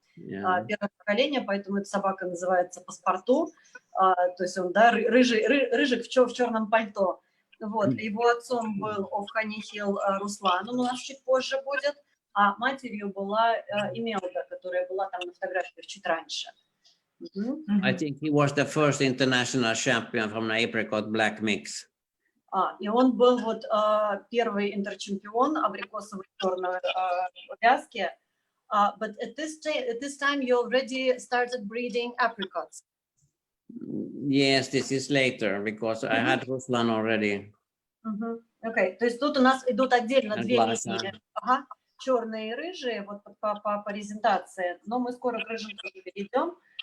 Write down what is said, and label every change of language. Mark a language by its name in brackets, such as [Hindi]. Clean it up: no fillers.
[Russian] Первое поколение, поэтому эта собака называется Паспорту. То есть он, да, рыжик в черном пальто. Вот, его отцом был Henric Руслан, он у нас чуть позже будет, а матерью была Имелда, которая была там на фотографии чуть раньше. [English] I think he was the first international champion from the apricot black mix. [Russian] И он был вот первый интерчемпион абрикосовой черной вязки. [English] But at this time you already started breeding apricots. Yes, this is later because I had Ruslan already. [Russian] Okay, то есть тут у нас идут отдельно две линии, черные и рыжие, вот по презентации, но мы скоро к рыжим тоже перейдем.